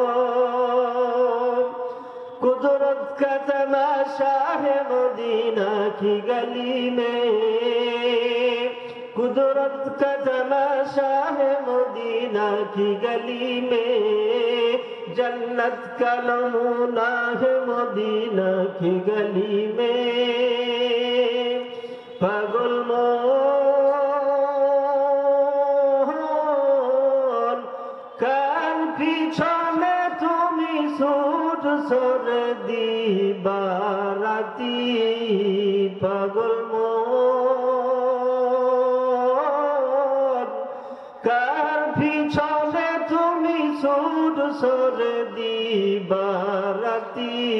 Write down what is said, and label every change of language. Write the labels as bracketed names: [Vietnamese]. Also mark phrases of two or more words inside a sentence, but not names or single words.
[Urdu] قدرت کا تماشا ہے مدینہ کی گلی میں، قدرت کا تماشا ہے مدینہ کی گلی میں، جنت کا نمونہ ہے مدینہ کی گلی میں. [Bangla] পাগল মন কার পিছনে তুমি ছুট সরে দিবা রাতি, পাগল মন কার পিছনে তুমি ছুট সরে দিবা রাতি.